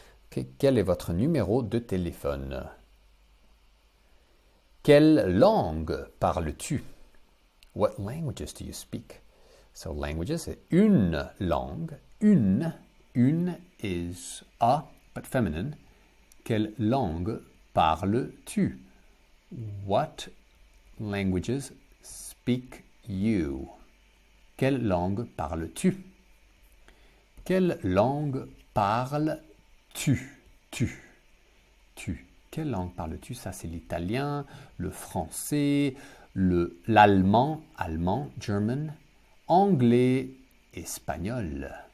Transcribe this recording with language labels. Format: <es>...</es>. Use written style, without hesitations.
<fr>Okay, quel est votre numéro de téléphone? Quelle langue parles-tu?</fr> <en>What languages do you speak? So languages,</en> <fr>c'est une langue.</fr> <en>Une is a, but feminine.</en> <fr>Quelle langue parles-tu?</fr> <en>What languages speak you?</en> <fr>Quelle langue parles-tu? Quelle langue parles-tu? Tu. Quelle langue parles-tu? Ça, c'est l'italien, le français, l'allemand, German, anglais, espagnol.</fr>